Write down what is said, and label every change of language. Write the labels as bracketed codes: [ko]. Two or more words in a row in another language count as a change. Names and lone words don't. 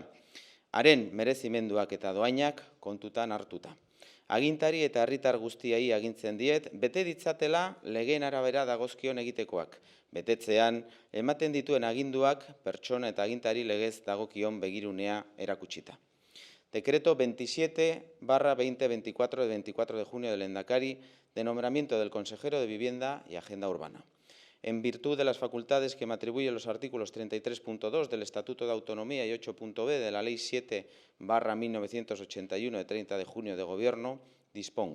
[eu] Haren merezimenduak eta doainak kontutan hartuta. Agintari eta herritar guztiei agintzen diet, bete ditzatela legeen arabera dagozkion egitekoak. Betetzean, ematen dituen aginduak pertsona eta agintari legez dagokion begirunea erakutsita. [es] Decreto 27/2024 de 24 de junio del Lehendakari de nombramiento del consejero de Vivienda y Agenda Urbana. En virtud de las facultades que me atribuyen los artículos 33.2 del Estatuto de Autonomía y 8.b de la Ley 7/1981 de 30 de junio de Gobierno, dispongo.